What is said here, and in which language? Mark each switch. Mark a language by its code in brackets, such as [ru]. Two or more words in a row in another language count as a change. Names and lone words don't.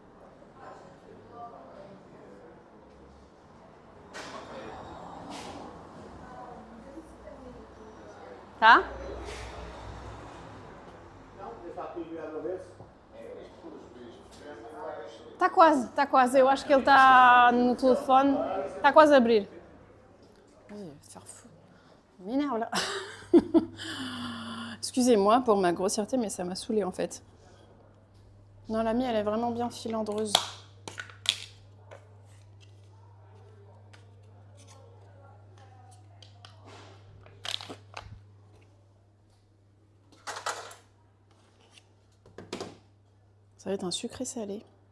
[pt] Tá? Está quase. Eu acho que ele está no telefone. Está quase a abrir. [fr] Il va se faire fou. Il m'énerve là. Excusez-moi pour ma grossièreté, mais ça m'a saoulée en fait. Non, la mie, elle est vraiment bien filandreuse. Ça va être un sucré salé.